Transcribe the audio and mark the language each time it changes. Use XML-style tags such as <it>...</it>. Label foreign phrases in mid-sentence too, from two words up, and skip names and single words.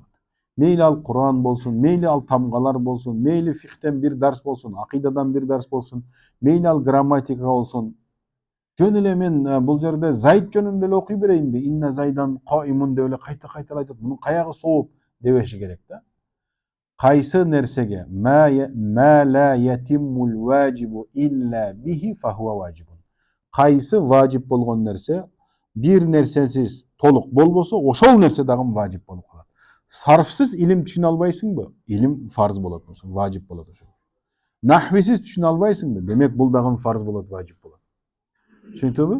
<ky>Мейли ал Кур'ан болсун, мейли ал тамгалар болсун, мейли фихтен бир дарс болсун, акыйдадан бир дарс болсун, мейли ал грамматика болсун. Жөн эле мен бул жерде Зайд жөнүндө эле окуй берейинби?</ky> <ar>إن زيدا قائم</ar> <ky>деп эле кайта айтат. Мунун каягы сооп дебеши керек да. Кайсы нерсеге</ky> <ar>ما لا يتم الواجب إلا به فهو واجب.</ar> <ky>Кайсы важип болгон нерсе бир нерсесиз толук болбосо ошол нерсе дагы важип болуп калат. Сарфсыз илим түшүнө албайсыңбы? Илим фарз болот, важип болот ошол. Нахвисиз түшүнө албайсыңбы? Демек бул дагы фарз болот, важип болот. Түшүнүктүбү?</ky>